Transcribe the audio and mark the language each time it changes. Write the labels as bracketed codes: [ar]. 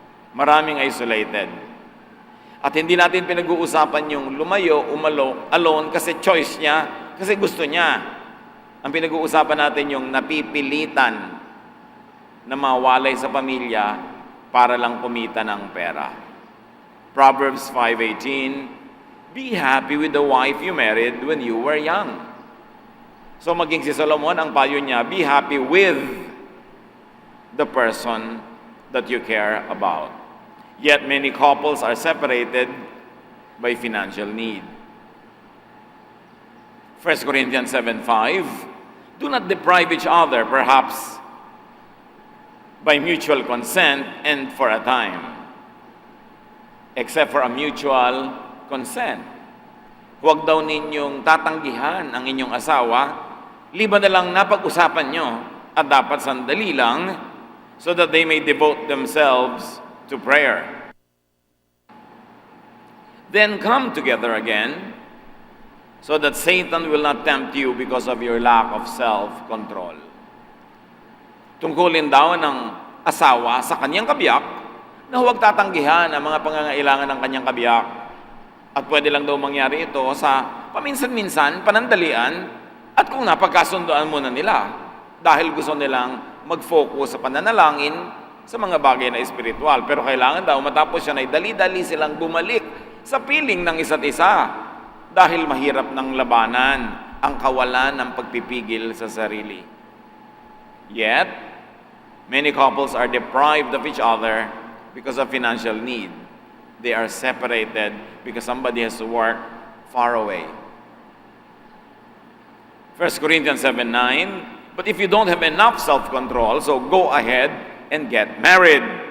[tl] Maraming isolated. At hindi natin pinag-uusapan yung lumayo, alone kasi choice niya, kasi gusto niya. Ang pinag-uusapan natin yung napipilitan na mawalay sa pamilya para lang kumita ng pera. [en] Proverbs 5:18, "Be happy with the wife you married when you were young." [tl] So maging si Solomon, ang payo niya, [en] be happy with the person that you care about. Yet many couples are separated by financial need. 1 Corinthians 7:5, do not deprive each other, perhaps by mutual consent and for a time, except for a mutual consent. Huwag daw ninyong tatanggihan ang inyong asawa, liban na lang napag-usapan nyo, at dapat sandali lang, so that they may devote themselves to prayer. Then come together again, so that Satan will not tempt you because of your lack of self-control. [tl] Tungkulin daw ng asawa sa kanyang kabiyak na huwag tatanggihan ang mga pangangailangan ng kanyang kabiyak. At pwede lang daw mangyari ito sa paminsan-minsan, panandalian, at kung napagkasundoan muna nila dahil gusto nilang mag-focus sa pananalangin sa mga bagay na espiritual. Pero kailangan daw matapos yan ay dali-dali silang bumalik sa piling ng isa't isa dahil mahirap ng labanan ang kawalan ng pagpipigil sa sarili. [en] Yet, many couples are deprived of each other because of financial need. They are separated because somebody has to work far away. 1 Corinthians 7:9, but if you don't have enough self-control, so go ahead and get married.